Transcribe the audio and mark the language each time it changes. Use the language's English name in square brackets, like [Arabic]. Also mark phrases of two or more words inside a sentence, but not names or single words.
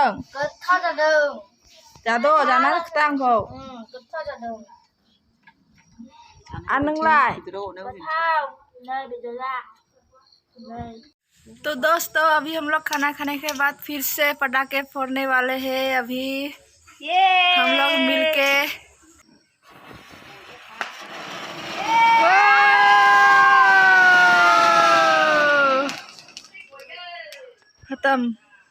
[Bodo] गोथाव जादों जादो जाना खोथा आंखौ गोथाव जादों आर नोंलाय गोथाव नै बेदरा नै [Hindi] तो दोस्तों अभी हम लोग खाना खाने के बाद फिर से पटाखे फोड़ने वाले हैं अभी हम लोग मिलके खत्म।